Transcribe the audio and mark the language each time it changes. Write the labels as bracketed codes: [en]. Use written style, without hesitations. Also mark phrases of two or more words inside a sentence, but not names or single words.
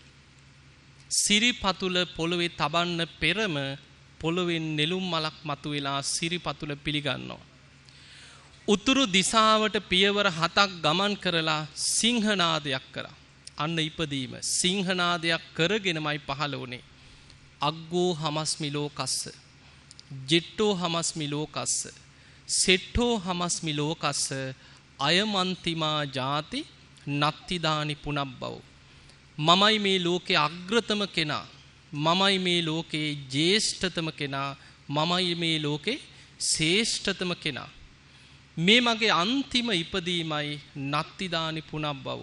[si] සිරිපතුල පොළවේ තබන්න පෙරම පොළවෙන් නෙළුම් මලක් මතුවලා සිරිපතුල පිළිගන්නවා. උතුරු දිශාවට පියවර 7ක් ගමන් කරලා සිංහනාදයක් කරා. අන්න ඉපදීම සිංහනාදයක් කරගෙනමයි පහළ වුණේ. [pi] අග්ගෝ හමස්මි ලෝකස්ස ජෙට්ටෝ හමස්මි ලෝකස්ස සෙට්ටෝ හමස්මි ලෝකස්ස අයමන්තිමා ජාති නත්තිදානි පුනබ්බව. [si] මමයි මේ ලෝකේ අග්‍රතම කෙනා. මමයි මේ ලෝකේ ජේෂ්ඨතම කෙනා. මමයි මේ ලෝකේ ශ්‍රේෂ්ඨතම කෙනා. මේ මගේ අන්තිම ඉපදීමයි [pi] නත්තිදානි පුනබ්බව.